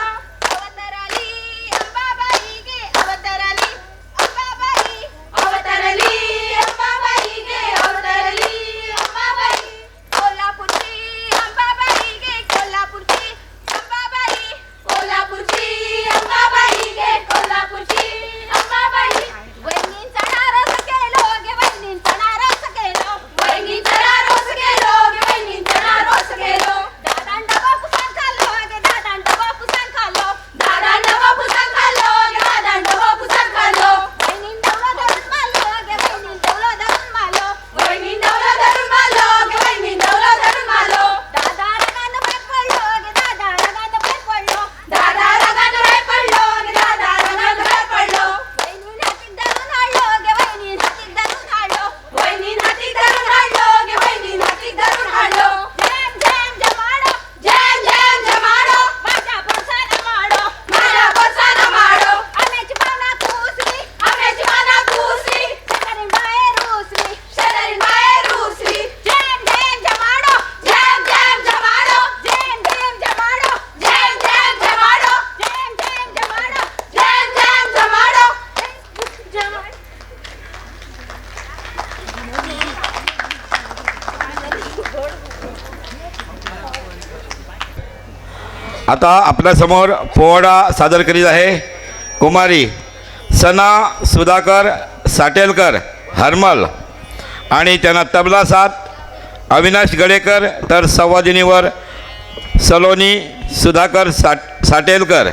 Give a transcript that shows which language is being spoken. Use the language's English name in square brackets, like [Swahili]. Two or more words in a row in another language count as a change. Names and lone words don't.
[Konkani] अवतरली अंबाबाई गे अवतरली अंबाबाई, अवतरली अंबाबाई गे अवतरली अंबाबाई. कोल्हापूरची अंबाबाई गे कोल्हापूरची अंबाबाई, कोल्हापूरची अंबाबाई गे कोल्हापूरची अंबाबाई. वहिनींचा नारळ केलो गे वहिनींचा नारळ केलो, वहिनींचा नारळ केलो गे वहिनींचा नारळ केलो. दादांना बापूसान खाल्लो गे दादांना बापूसान खाल्लो, दादांना बापूसान खाल्लो गे दादांना बापूसान खाल्लो. वहिनीं डवलं धरून मारलो गे वहिनीं डवलं धरून मारलो, वहिनीं डवलं धरून मारलो गे वहिनीं डवलं धरून मारलो. दादा रगानं बाहेर पडलो गे दादा रगानं बाहेर पडलो, दादा रगानं बाहेर पडलो गे दादा रगानं बाहेर पडलो. वहिनीं हातीक धरून हाडलो गे वहिनीं हातीक धरून हाडलो, वहिनीं हातीक धरून हाडलो गे वहिनीं हातीक धरून हाडलो. झेम झेम जमाडो झेम झेम जमाडो, माझ्या पोरसानं माडो माझ्या पोरसानं माडो. आम्याची पाना कुसली आम्याची पाना कुसली, शरीर बाहेर रुसली शरीर बाहेर रुसली. झेम झेम जमाडो झेम झेम जमाडो, झेम झेम जमाडो झेम झेम जमाडो, झेम झेम जमाडो झेम झेम जमाडो. [Marathi] आता आपल्यासमोर पोवाडा सादर करीत आहे कुमारी सना सुधाकर साटेलकर हरमल, आणि त्यांना तबला साथ अविनाश गडेकर, तर संवादिनीवर सलोनी सुधाकर साटेलकर.